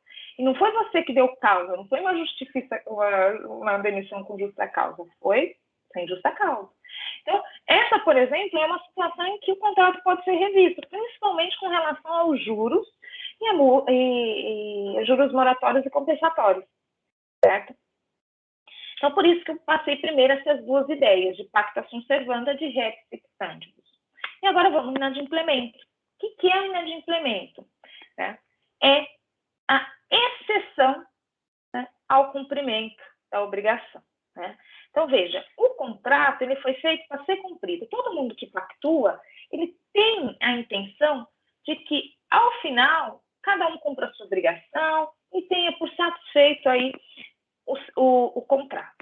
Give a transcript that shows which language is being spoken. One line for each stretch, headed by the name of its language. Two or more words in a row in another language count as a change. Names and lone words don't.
Portuguese: E não foi você que deu causa, não foi uma demissão com justa causa, foi sem justa causa. Então, essa, por exemplo, é uma situação em que o contrato pode ser revisto, principalmente com relação aos juros e juros moratórios e compensatórios, certo? Então, por isso que eu passei primeiro essas duas ideias, de
Latin: pacta sunt servanda,
Portuguese: de
Latin: res sic stantibus.
Portuguese: E agora vamos ao inadimplemento. O que é o inadimplemento? É a exceção, né, ao cumprimento da obrigação. Né? Então, veja, o contrato ele foi feito para ser cumprido. Todo mundo que pactua, ele tem a intenção de que, ao final, cada um cumpra a sua obrigação e tenha por satisfeito aí o contrato.